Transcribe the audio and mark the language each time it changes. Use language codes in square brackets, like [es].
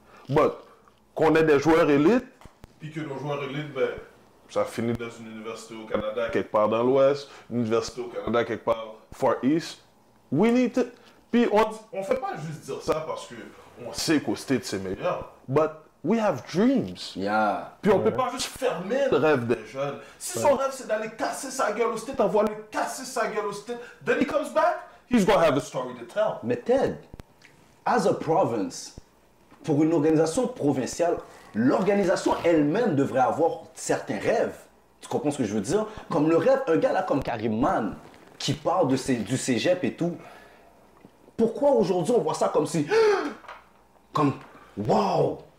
[fr] But, qu'on ait des joueurs élites, puis que nos joueurs élites, ben, ça finit dans une université au Canada, quelque part dans l'Ouest, une université au Canada, quelque part Far East. We need to... Puis on fait pas juste dire ça parce qu'on sait qu'au States c'est meilleur. [en] But we have dreams. yeah. [fr] Puis on peut pas juste fermer le rêve des jeunes. Si son rêve c'est d'aller casser sa gueule au States, on va le casser sa gueule au States. [en] Then he comes back, he's gonna have a story to tell. [fr] Mais Ted, as a province, pour une organisation provinciale, l'organisation elle-même devrait avoir certains rêves. Tu comprends ce que je veux dire? Comme le rêve, un gars là comme Karim Man, qui parle du cégep et tout. Pourquoi aujourd'hui on voit ça comme si... Comme, wow!